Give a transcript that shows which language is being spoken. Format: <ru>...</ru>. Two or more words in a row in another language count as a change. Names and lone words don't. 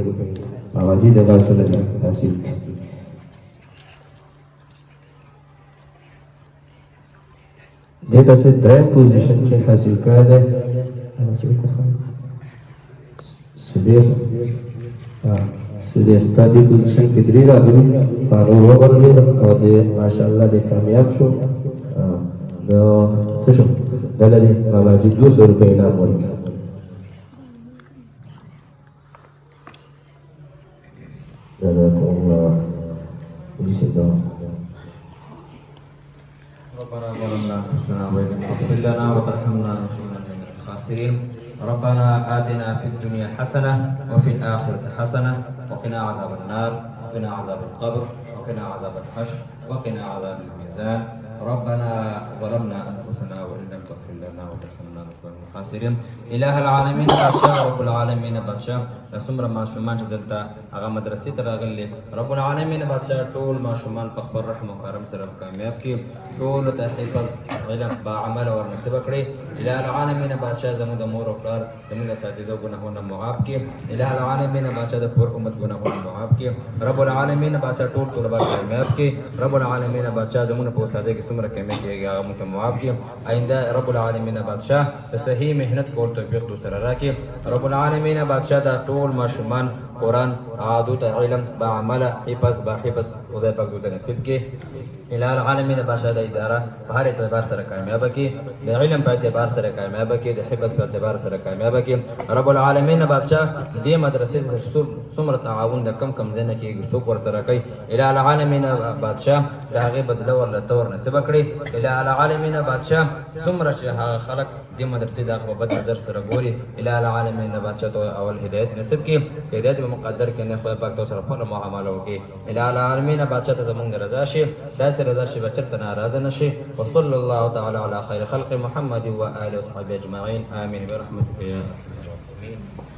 <ps>ماماجي د لاسونه حاصل کړي. دې پسې دریم پوزیشن چې حاصل کړی دی سدیس تا دې پوزیشن کې 3 راغلي هغه وغورځېد او د ماشاءالله دې کامیاب شو نو څه شو دله دې ماماجي 200 روپۍ انعام ورکړي.</ps> <ar>جزاكم الله وجزاكم ربنا ظلمنا انفسنا وان لم تغفر لنا وترحمنا لنكونن من الخاسرين. ربنا آتنا في الدنيا حسنة وفي الآخرة حسنة وقنا عذاب النار وقنا عذاب القبر وقنا عذاب الحشر وقنا عذاب الميزان. ربنا ظلمنا انفسنا وان لم تغفر لنا وترحمنا لنكون من الخاسرين.</ar> <ps>اله العالمین بادشاہ رب العالمین بادشاہ څومره ماشومان چې دلته هغه مدرسې ته راغلي رب العالمین بادشاہ ټول ماشومان په خپل رحم او کرم سره کامیاب کړي ټولو ته حفظ علم با عمل او نصیب کړي. اله العالمین بادشاہ زموږ د مور او پلار زموږ د اساتذو ګناهونه معاف کړي. اله العالمین بادشاہ د پور امت ګناهونه معاف کړي. رب العالمین بادشاہ ټول طلبه کامیاب کړي. رب العالمین بادشاہ زموږ په استادۍ کې څومره کمی کېږي هغه موږ ته معاف کړي. آینده رب العالمین بادشاہ د صحیح محنت کول توفیق دوسره راکړي. رب العالمین بادشاہ دا ټول ماشومان قرآن عادو ته علم با عمله حفظ با حفظ خدای پاک دوی ته نصیب کړي. الہ العالمین بادشاہ د اداره په هر اعتبار سره کامیابه کړي، د علم په اعتبار سره کامیابه کړي، د حفظ په اعتبار سره کامیابه کړي. رب العالمین بادشاہ دې مدرسې ته څومره تعاون د کم ځای نه کېږي څوک ورسره کوي، الہ العالمین بادشاہ د هغې بدله ورله ته ورنصیبه کړي. الہ العالمین بادشاہ څومره چې هغه خلک دې مدرسې د هغه په بد نظر سره ګوري، الہ العالمین بادشاہ ته اول هدایت نصیب کړي، که هدایت به مقدر کړي نه خدای پاک ته سره خپله معامله وکړي. الہ العالمین بادشاہ ته زمونږ رضا شي، داسې رضا شي به چېرته ناراضه نه شي.</ps> <ar>وصلی الله تعالی علی خیر خلق محمد و آله وصحبه اجمعین آمین برحمتک یا ارحم الراحمین.</ar>